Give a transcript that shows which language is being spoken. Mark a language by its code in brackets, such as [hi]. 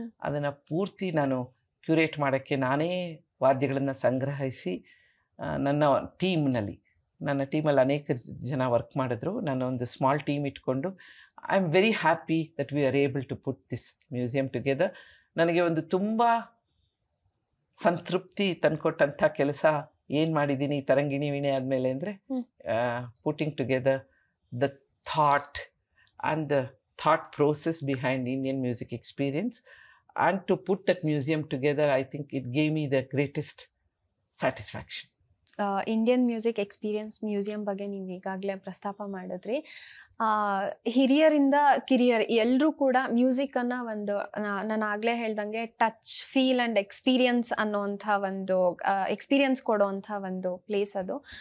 [kn] ಅದನ್ನು ಪೂರ್ತಿ ನಾನು ಕ್ಯೂರೇಟ್ ಮಾಡೋಕ್ಕೆ ನಾನೇ ವಾದ್ಯಗಳನ್ನು ಸಂಗ್ರಹಿಸಿ ನನ್ನ ಟೀಮಲ್ಲಿ ಅನೇಕ ಜನ ವರ್ಕ್ ಮಾಡಿದ್ರು. ನಾನು ಒಂದು ಸ್ಮಾಲ್ ಟೀಮ್ ಇಟ್ಕೊಂಡು [en] I am very happy that we are able to put this museum together. [kn] ನನಗೆ ಒಂದು ತುಂಬ ಸಂತೃಪ್ತಿ ತಂದುಕೊಟ್ಟಂಥ ಕೆಲಸ ಏನು ಮಾಡಿದ್ದೀನಿ ತರಂಗಿಣಿ ವೀಣೆ ಆದಮೇಲೆ ಅಂದರೆ [en] Putting together the thought and the thought process behind Indian music experience, and to put that museum together, I think it gave me the greatest satisfaction. [kn] Indian music experience museum ಬಗ್ಗೆ ನೀವು ಈಗಾಗಲೇ ಪ್ರಸ್ತಾಪ ಮಾಡಿದ್ರಿ. ಹಿರಿಯರಿಂದ ಕಿರಿಯರ್ ಎಲ್ಲರೂ ಕೂಡ ಮ್ಯೂಸಿಕನ್ನು ಒಂದು ನಾನು ಆಗಲೇ ಹೇಳ್ದಂಗೆ ಟಚ್, ಫೀಲ್ ಆ್ಯಂಡ್ ಎಕ್ಸ್ಪೀರಿಯನ್ಸ್ ಅನ್ನೋವಂಥ ಒಂದು ಎಕ್ಸ್ಪೀರಿಯನ್ಸ್ ಕೊಡೋವಂಥ ಒಂದು ಪ್ಲೇಸ್ ಅದು.